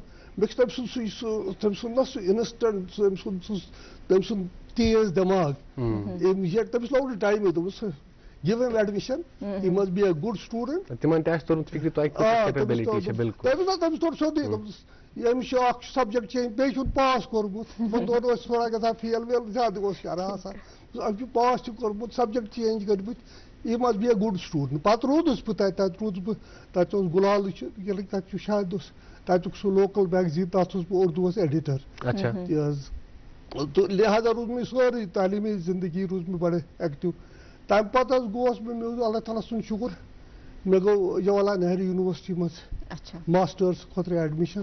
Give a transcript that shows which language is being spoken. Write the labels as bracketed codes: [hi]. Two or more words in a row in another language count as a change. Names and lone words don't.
[ks] مےٚ چھُ تٔمۍ سُنٛد نہ سُہ اِنسٹنٹ تٔمۍ سُنٛد تیز دٮ۪ماغ تٔمِس لوگ نہٕ ٹایمٕے دوٚپُس [en] give him admission he must be a good student. [ks] تٔمِس توٚر سیوٚدُے دوٚپُس أمِس چھُ اکھ [en] subject change [ks] بیٚیہِ چھُن پاس کوٚرمُت تِمن دۄہن اوس تھوڑا گژھان فیل ویل زیادٕ اوس شرح آسان. أمۍ چھُ پاس تہِ کوٚرمُت [en] subject change [ks] کٔرمٕتۍ یہِ [en] must be a good student. [ks] پَتہٕ روٗدُس بہٕ تَتہِ روٗدُس بہٕ تَتہِ اوس گُلالہٕ چھُ ییٚلہِ تَتہِ چھُ شاید اوس تَتیُک سُہ [en] local magazine [ks] تَتھ اوسُس بہٕ اُردوٗوَس ایڈِٹر تہِ حظ. تہٕ لہٰذا روٗز مےٚ سٲرٕے تعلیٖمی زندگی روٗز مےٚ بَڑٕ ایکٹِو. تَمہِ پَتہٕ حظ گوس بہٕ مےٚ اوس اللہ تعالیٰ سُنٛد شُکُر مےٚ گوٚو جواہر لال نہروٗ یونیورسٹی منٛز ماسٹٲرٕس خٲطرٕ ایڈمِشن.